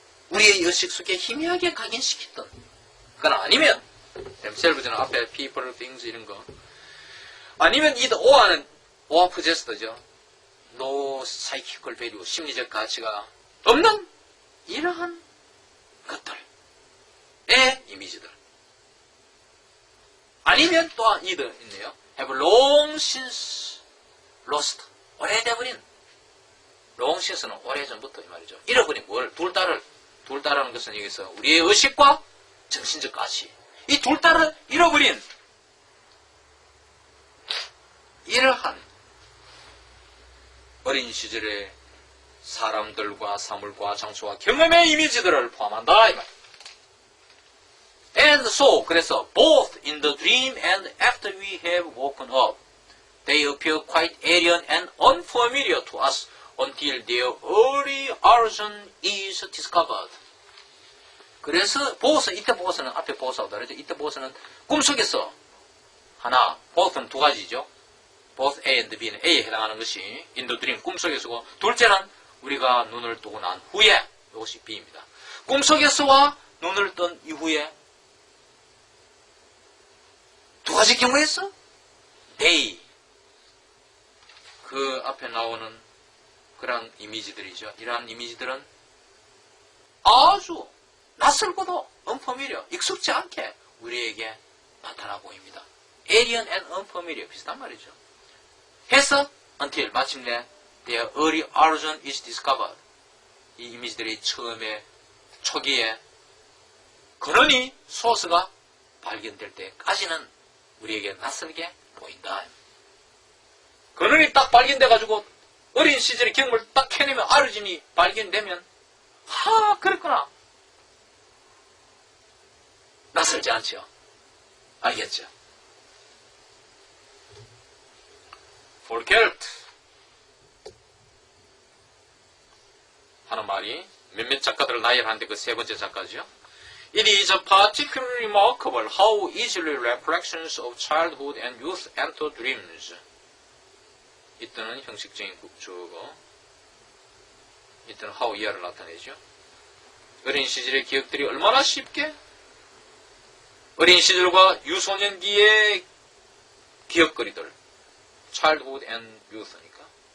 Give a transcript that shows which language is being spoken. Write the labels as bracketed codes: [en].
[ko] 우리의 의식 속에 희미하게 각인시켰던 그건 아니면 themselves는 앞에 people, things 이런 거 아니면 이 오와 possessed죠. [en] no psychical value [ko] 심리적 가치가 없는 이러한 것들의 이미지들 아니면 또한 either 있네요. [en] have long since lost [ko] 오래돼버린 long since는 오래전부터 이 말이죠. 잃어버린 뭘 둘 다라는 것은 여기서 우리의 의식과 정신적 가치 이 둘 다를 잃어버린 이러한 어린 시절의 사람들과 사물과 장소와 경험의 이미지들을 포함한다 이 말. [en] And so [ko] 그래서 [en] both in the dream and after we have woken up they appear quite alien and unfamiliar to us until their early origin is discovered. [ko] 그래서 보호서 이때 보호서는 앞에 보호서하고 다르죠. 이때 보호서는 꿈속에서 하나 both는 두 가지죠. both A and B는 A에 해당하는 것이 [en] in the dream [ko] 꿈속에서고 둘째는 우리가 눈을 뜨고 난 후에 이것이 B입니다. 꿈속에서와 눈을 뜬 이후에 두 가지 경우에서 they 그 앞에 나오는 그런 이미지들이죠. 이러한 이미지들은 아주 낯설고도 unfamiliar, 익숙지 않게 우리에게 나타나 보입니다. alien and unfamiliar 비슷한 말이죠. 해서 until 마침내 [en] their early origin is discovered [ko] 이 이미지들이 처음에 초기에 근원이 소스가 발견될 때까지는 우리에게 낯설게 보인다. 근원이 딱 발견돼가지고 어린 시절의 경험을 딱 해내면 아르진이 발견되면 그랬구나. 낯설지 않죠. 알겠죠? 볼케르트 하는 말이 몇몇 작가들을 나열하는데 그 세 번째 작가죠. [en] It is particularly remarkable how easily recollections of childhood and youth enter dreams. [ko] 이때는 형식적인 주어고 이때는 how 이하를 나타내죠. 어린 시절의 기억들이 얼마나 쉽게 어린 시절과 유소년기의 기억거리들 [en] childhood and youth니까.